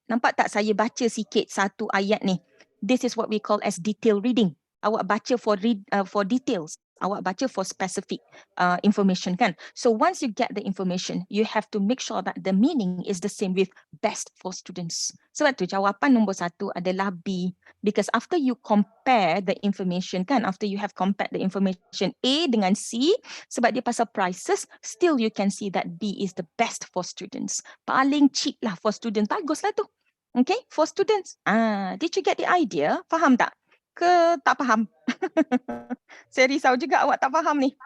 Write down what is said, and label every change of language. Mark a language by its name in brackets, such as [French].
[Malay] Nampak tak saya baca sikit satu ayat ni? [English] This is what we call as detail reading. [Malay] Awak baca for details. Awak baca [English] for specific information [Malay] kan. [English] So once you get the information, you have to make sure that the meaning is the same with best for students. [Malay] Sebab tu jawapan nombor 1 adalah B. [English] Because after you compare the information kan, after you have compared the information A dengan C, [Malay] sebab dia pasal prices, [English] still you can see that B is the best for students. [Malay] Paling cheap lah [English] for students. [Malay] Baguslah tu. Okay, for students. [English] Did you get the idea? [Malay] Faham tak? Ke tak faham? Saya risau juga awak tak faham ni.